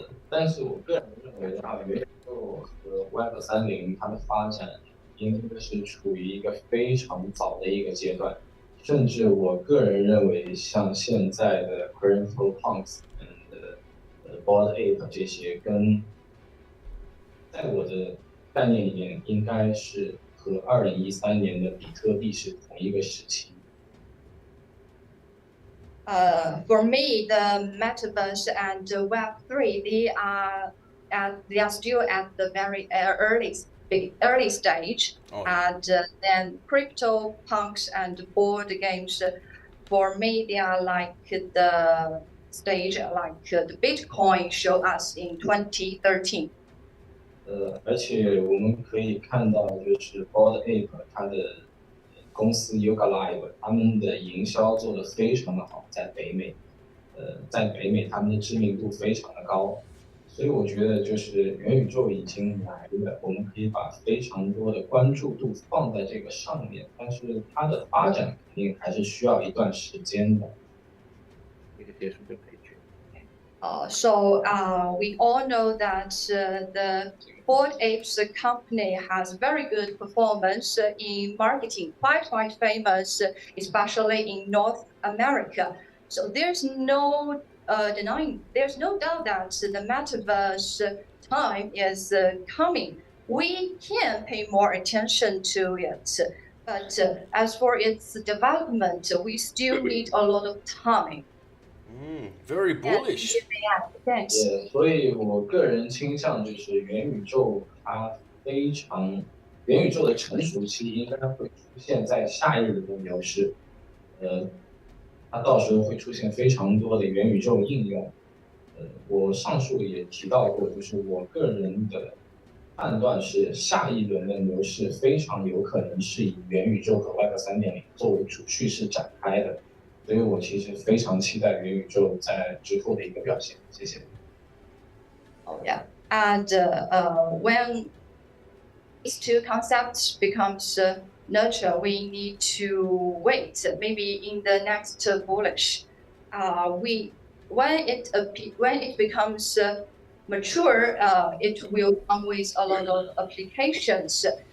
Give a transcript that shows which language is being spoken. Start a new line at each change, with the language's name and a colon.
Chinese: 但是我个人认为啊，元宇宙和 Web3.0它的发展应该是处于一个非常早的一个阶段，甚至我个人认为，像现在的 CryptoPunks 和Bored Ape 这些，在我的概念里面，应该是和2013年的比特币是同一个时期。
English: For me, the Metaverse and Web3, they are still at the very early stage. Oh. And then CryptoPunks and board games, for me, they are like the stage like the Bitcoin showed us in 2013.
Chinese: 而且我们可以看到，就是 Bored Ape 它的公司 ecological 他们的营销做得非常的好，在北美，他们的知名度非常的高，所以我觉得就是元宇宙已经来了，我们可以把非常多的关注度放在这个上面，但是它的发展肯定还是需要一段时间的。这个结束就可以去。
English: So we all know that the Bored Apes company has very good performance in marketing, quite famous, especially in North America. So there's no denying, there's no doubt that the metaverse time is coming. We can pay more attention to it, but as for its development, we still need a lot of time. Very bullish. Thanks.
Chinese: 所以我个人倾向就是元宇宙元宇宙的成熟期应该会出现在下一轮的牛市，它到时候会出现非常多的元宇宙应用。我上述也提到过，就是我个人的判断是下一轮的牛市非常有可能是以元宇宙和 Web3.0 作为主叙事展开的。所以我其实非常期待元宇宙在之后的一个表现。谢谢。
English: Oh yeah, and when these two concepts becomes nurture, we need to wait. Maybe in the next bullish, when it becomes mature, it will come with a lot of applications.